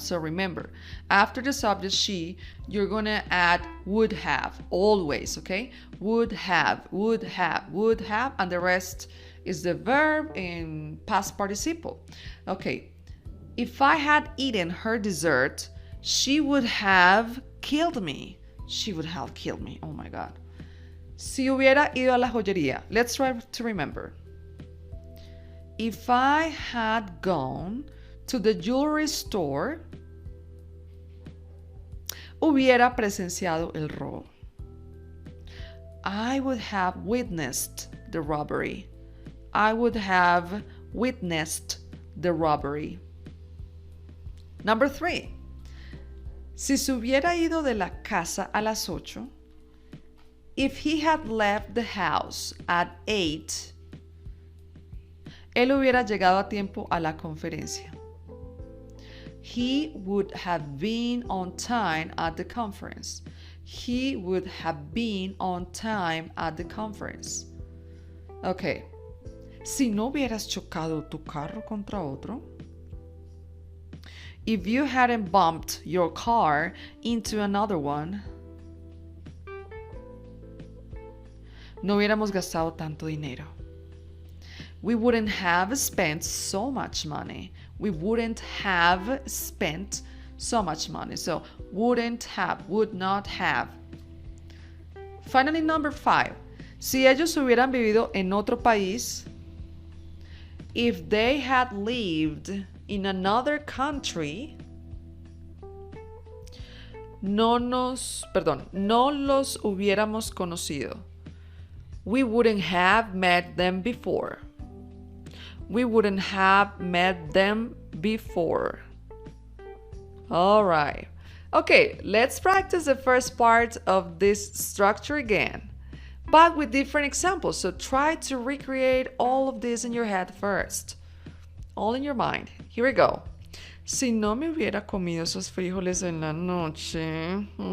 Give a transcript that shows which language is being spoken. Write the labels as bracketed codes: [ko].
[en] So remember, after the subject she, you're going to add would have always, okay? Would have, and the rest is the verb in past participle. Okay. If I had eaten her dessert, she would have killed me. She would have killed me. Oh my God. [es] Si hubiera ido a la joyería. [en] Let's try to remember. If I had gone to the jewelry store, [es] hubiera presenciado el robo. [en] I would have witnessed the robbery. I would have witnessed the robbery. Number 3. [es] Si se hubiera ido de la casa a las 8, [en] if he had left the house at 8, [es] él hubiera llegado a tiempo a la conferencia. [en] He would have been on time at the conference. He would have been on time at the conference. Ok. [es] Si no hubieras chocado tu carro contra otro. [en] If you hadn't bumped your car into another one. [es] No hubiéramos gastado tanto dinero. [en] We wouldn't have spent so much money. We wouldn't have spent so much money. So, wouldn't have, would not have. Finally, number 5. [es] Si ellos hubieran vivido en otro país, [en] if they had lived in another country, [es] no los hubiéramos conocido. [en] We wouldn't have met them before. We wouldn't have met them before. All right. Okay, let's practice the first part of this structure again, but with different examples. So try to recreate all of this in your head first. All in your mind. Here we go. [es] Si no me hubiera comido esos frijoles en la noche.